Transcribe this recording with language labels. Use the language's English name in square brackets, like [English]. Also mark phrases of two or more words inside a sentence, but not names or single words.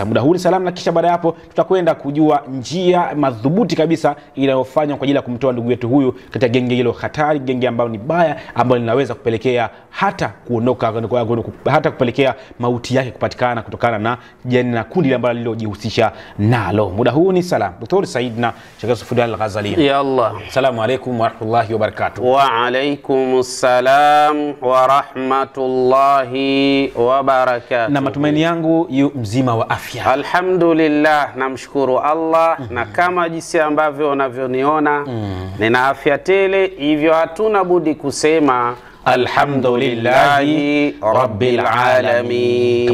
[Swahili] Muda huu ni salamu, na kisha baada hapo tutakwenda kujua njia madhubuti kabisa inayofanywa kwa ajili ya kumtoa ndugu yetu huyu katika genge hilo hatari, genge ambalo ni baya, ambalo linaweza kupelekea hata kuondoka, hata kupelekea mauti yake kupatikana kutokana na jeni na kundi ambalo lilojihusisha nalo. Muda huu ni salamu. Dr. Saidna Sheikh Yusuf Al-Ghazali. [Arabic] يا الله. السلام عليكم ورحمة الله وبركاته. وعليكم السلام ورحمة الله وبركاته. [Swahili] Na matumaini yangu yu mzima wa afya. Alhamdulillah, namshukuru Allah. Na kama jinsi ambavyo unavyoniona nina afya tele, hivyo hatuna budi kusema [Arabic] الحمد لله رب العالمين.